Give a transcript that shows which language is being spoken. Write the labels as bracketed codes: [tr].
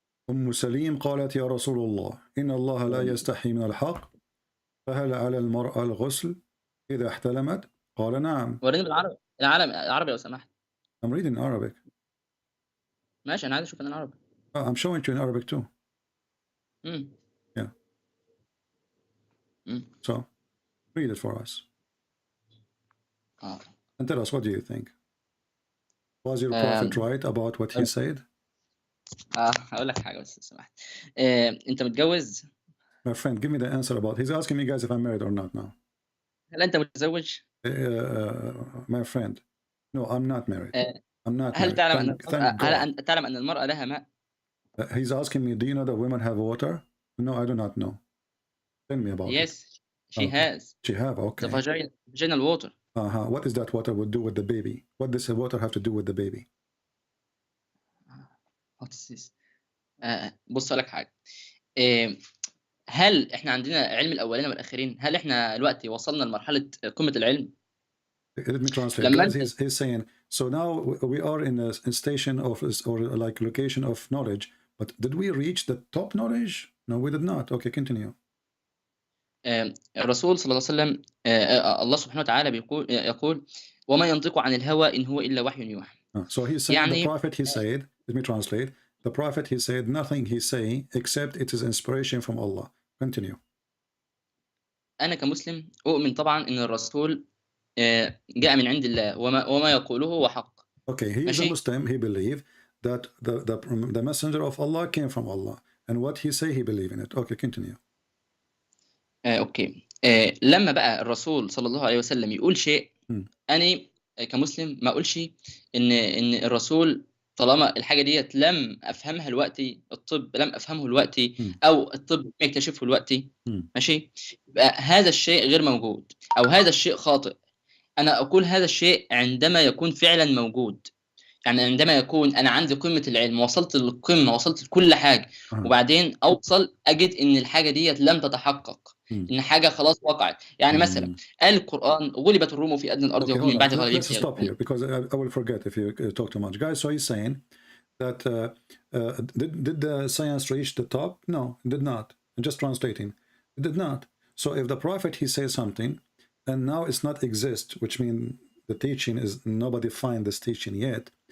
[ar] أم سليم قالت يا رسول الله إن الله لا يستحي من الحق فهل على المرأة الغسل إذا احتلمت؟ قال نعم. وريني بالعربي. العربي لو سمحت. [en] I'm reading Arabic. [ar] ماشي أنا عايز أشوف العربي. [en] I'm showing you in Arabic too. Yeah. So read it for us. And tell us, what do you think? Was your prophet right about what he said? [ar] هقول لك حاجة بس سمحت. أنت متجوز؟ [en] My friend, give me the answer about. He's asking me, guys, if I'm married or not now. [ar] هل أنت متزوج؟ [en] My friend, no, I'm not married. I'm not [ar] هل [en] married. [ar] تعلم أن المرأة لها ماء؟ [en] He's asking me, do you know that women have water? No, I do not know. Tell me about it. Yes, she has. She have, okay. The vaginal water. What is that water would do with the baby? What does the water have to do with the baby? What is this? [ar] بص لك حاجة. هل احنا عندنا علم الأولين والآخرين؟ هل احنا دلوقتي وصلنا لمرحلة قمة العلم؟ [en] Let me translate. He's saying, so now we are in a station of, or like location of knowledge, but did we reach the top knowledge? No, we did not. Okay, continue. [ar] الرسول صلى الله عليه وسلم الله سبحانه وتعالى يقول وما ينطق عن الهوى إن هو إلا وحي يوحى. [en] So he's saying the prophet, he said, let me translate. The prophet, he said, nothing he say except it is inspiration from Allah. Continue. [ar] أنا كمسلم أؤمن طبعا إن الرسول جاء من عند الله وما يقوله هو حق. [en] Okay, he is a Muslim. He believe that the messenger of Allah came from Allah, and what he say he believe in it. Okay, continue. Okay. [ar] لما بقى الرسول صلى الله عليه وسلم يقول شيء أنا كمسلم ما أقولش إن الرسول طالما الحاجة ديت لم أفهمها دلوقتي، الطب لم أفهمه دلوقتي أو الطب يكتشفه دلوقتي، ماشي، يبقى هذا الشيء غير موجود أو هذا الشيء خاطئ. أنا أقول هذا الشيء عندما يكون فعلا موجود، يعني عندما يكون أنا عندي قمة العلم، وصلت للقمة، وصلت لكل حاجة، وبعدين أوصل أجد إن الحاجة ديت لم تتحقق، إن حاجة خلاص وقعت. يعني مثلا قال القرآن غلبت الروم في أدنى الأرض وهم من بعد غلبهم. [en] Let's stop here because I will forget if you talk too much, guys. So he's saying that did the science reach the top? No, it did not. I'm just translating. It did not. So if the prophet he says something, and now it's not exist, which means the teaching is nobody find this teaching yet.